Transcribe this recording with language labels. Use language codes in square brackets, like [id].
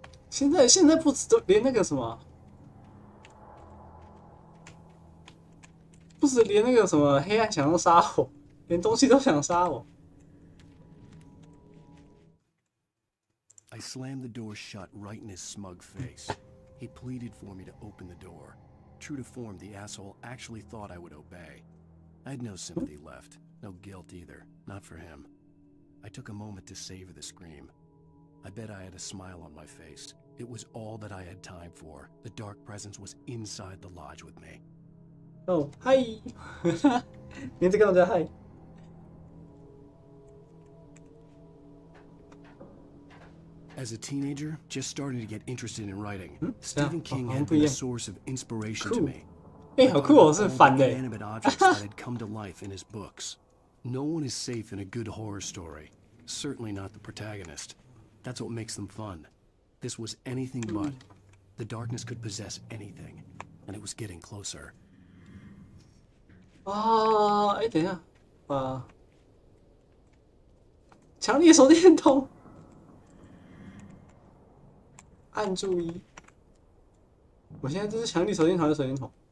[zh] 现在不止连那个什么，不止连那个什么黑暗想要杀我，连东西都想杀我。 [en] I slammed the door shut right in his smug face. He pleaded for me to open the door. True to form, the asshole actually thought I would obey. I had no sympathy left, no guilt either, not for him. I took a moment to savor the scream. I bet I had a smile on my face. It was all that I had time for. The dark presence was inside the lodge with me. Oh, hi! [zh] 名字跟我叫 hi. [en] As a teenager, just starting to get interested in writing, Stephen King had been a source of inspiration to me. [zh] 哎，好酷哦，是反的。 [en] Animate objects that had come to life in his books. No one is safe in a good horror story. Certainly not the protagonist. That's what makes them fun. This was anything but. The darkness could possess anything, and it was getting closer. [zh] 啊，哎，等一下，强力手电筒，按注意。我现在这是强力手电筒还是手电筒？